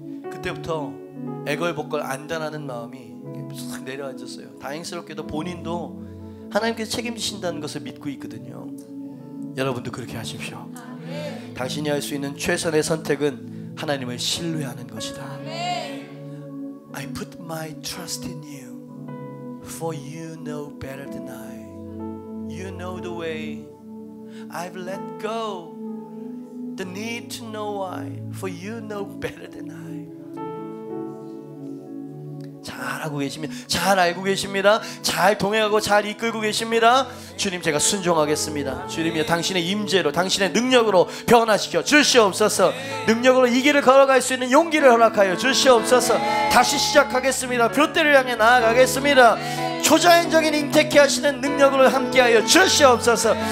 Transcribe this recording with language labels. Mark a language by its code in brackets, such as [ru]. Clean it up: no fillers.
[ko] 그때부터 애걸복걸 안다라는 마음이 싹 내려앉았어요. 다행스럽게도 본인도 하나님께서 책임지신다는 것을 믿고 있거든요. 여러분도 그렇게 하십시오. 당신이 할 수 있는 최선의 선택은 하나님을 신뢰하는 것이다. [en] I put my trust in you, for you know better than I. You know the way. I've let go the need to know why, for you know better than I. [ko] 잘하고 계십니다. 잘 알고 계십니다. 잘 동행하고 잘 이끌고 계십니다. 주님, 제가 순종하겠습니다. 주님이여, 당신의 임재로 당신의 능력으로 변화시켜 주시옵소서. 능력으로 이 길을 걸어갈 수 있는 용기를 허락하여 주시옵소서. 다시 시작하겠습니다. 표대를 향해 나아가겠습니다. 초자연적인 임택케 하시는 능력으로 함께하여 주시옵소서.